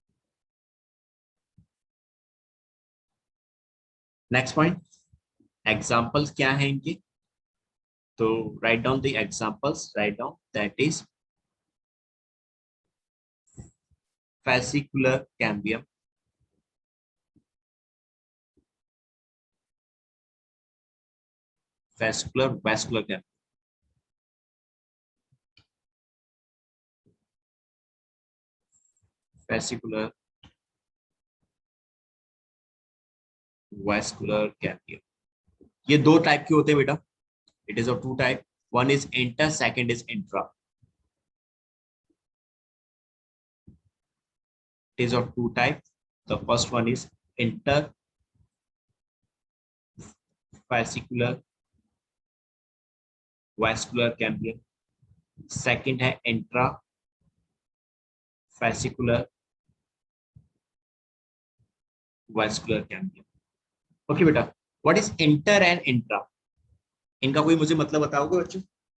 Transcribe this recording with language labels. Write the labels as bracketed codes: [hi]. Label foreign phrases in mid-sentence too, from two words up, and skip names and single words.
[en] next point, [hi] एग्जांपल्स क्या हैं इनके? [en] तो write down the examples, write down, that is fascicular cambium, vascular cambium, fascicular vascular cambium। [hi] ये दो टाइप के होते हैं बेटा, [en] it is of two type, One is inter, second is intra. It is of two types. The first one is interfascicular vascular cambium. Second है intrafascicular vascular cambium. [hi] Okay बेटा, [en] what is inter and intra? [hi] इनका कोई मुझे मतलब बताओगे बच्चों?